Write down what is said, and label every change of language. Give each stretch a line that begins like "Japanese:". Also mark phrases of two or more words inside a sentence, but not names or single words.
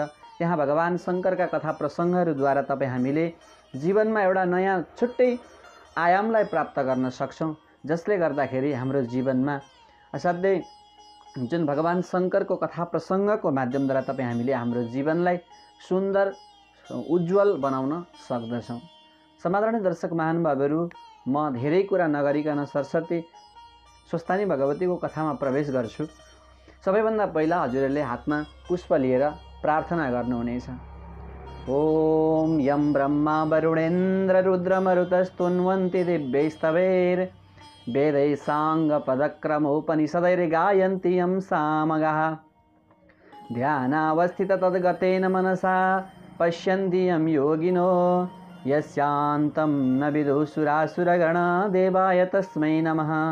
Nepali: त्यहाँ भगवान शङ्करका कथा प्रसङ्गहरूद्वारा तपाईँ हामीले जीवनमा एउटा नयाँ छुट्टै आयामलाई प्राप्त गर्न सक्छौँ, जसले गर्दाखेरि हाम्रो जीवनमा असाध्यै जुन भगवान शङ्करको कथा प्रसङ्गको माध्यमद्वारा तपाईँ हामीले हाम्रो जीवनलाई सुन्दर उज्जवल बनाउन सक्दछौँ। समादरणीय दर्शक महानुभावहरू, म धेरै कुरा नगरिकन सरस्वती स्वस्थानी भगवतीको कथामा प्रवेश गर्छु। सबैभन्दा पहिला हजुरहरूले हातमा पुष्प लिएर प्रार्थना गर्नुहुनेछ।
Sanskrit: ओम यम ब्रह्मा वरुणेन्द्र रुद्रमरुतस्तुन्वन्ति दिव्यैस्तवैर् वेदैः साङ्गपदक्रमोपनिषदैर्गायन्ति यं सामगाः ध्यानावस्थित तद्गतेन मनसा पश्यन्ति यं योगिनो यस्यान्तं न विदुषुरासुरगणा देवाय तस्मै नमः।